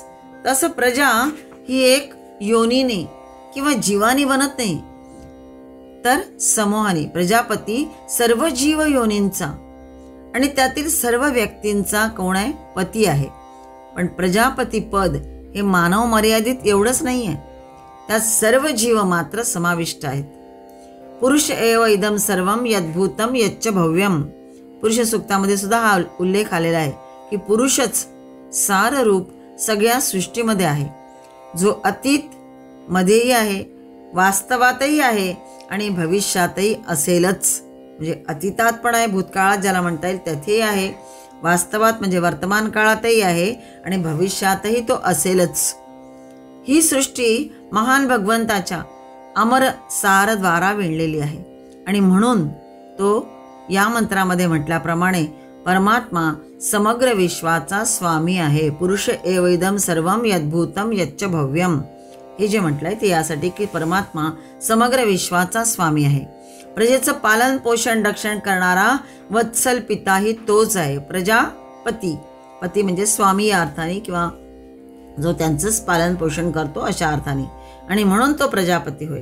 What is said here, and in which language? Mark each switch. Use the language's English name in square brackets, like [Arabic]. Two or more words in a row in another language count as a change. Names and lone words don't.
[Marathi] तसं प्रजा ही एक योनीने किंवा जीवानी बनत नाही, तर समूहाने. प्रजापती सर्व जीव योनींचा आणि त्यातील सर्व व्यक्तींचा कोण आहे? पती आहे. पण प्रजापती पद हे मानव मर्यादित एवढंच नाही आहे, त्यात सर्व जीव मात्र समाविष्ट आहेत. [Sanskrit] पुरुष एव इदम सर्वम यद्भूतम यच्च भव्यम. [Marathi] पुरुष सूक्तामध्ये सुद्धा हा उल्लेख आलेला आहे की पुरुषच सार रूप सगळ्या सृष्टीमध्ये आहे, जो अतीत मध्येही आहे, वास्तवातही आहे आणि भविष्यातही असेलच. म्हणजे अतीतात पण आहे, भूतकाळात ज्याला म्हणता येईल त्यातही आहे, वास्तवात म्हणजे वर्तमान काळातही आहे आणि भविष्यातही तो असेलच. ही सृष्टी महान भगवंताच्या अमर सारद्वारा विणलेली आहे आणि म्हणून तो या मंत्रामध्ये म्हटल्याप्रमाणे परमात्मा समग्र विश्वाचा स्वामी आहे. [Sanskrit] पुरुष एवैदम सर्वम यद्भूतम यच्च भव्यम [Marathi] हे जे म्हटलंय ते यासाठी की परमात्मा समग्र विश्वाचा स्वामी आहे. प्रजेचं पालन पोषण रक्षण करणारा वत्सल पिताही तोच आहे. प्रजापती, पती म्हणजे स्वामी या अर्थाने किंवा जो त्यांचंच पालन पोषण करतो अशा अर्थाने, आणि म्हणून तो प्रजापती होय.